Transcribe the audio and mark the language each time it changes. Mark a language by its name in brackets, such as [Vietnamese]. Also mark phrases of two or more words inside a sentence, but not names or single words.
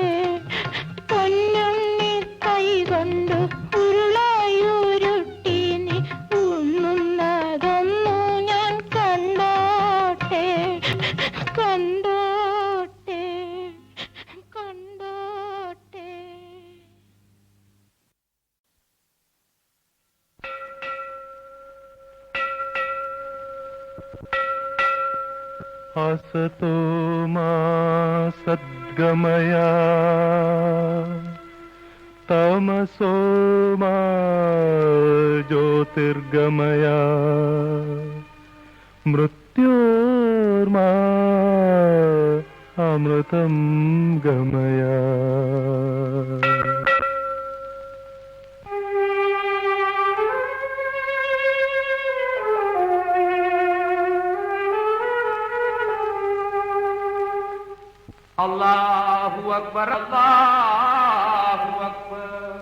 [Malayalam] പൊന്നുണ്ണി കൈകൊണ്ടു ഉരുളയുരുട്ടി നീ ഉണ്ണുന്നതൊന്നു ഞാൻ കണ്ടോട്ടെ. കണ്ടോട്ടെ കണ്ടോട്ടെ. [Sanskrit] असतो मा सद्गमय तमसो मा ज्योतिर्गमय मृत्योर्मा अमृतं गमय. [Arabic] الله أكبر الله أكبر.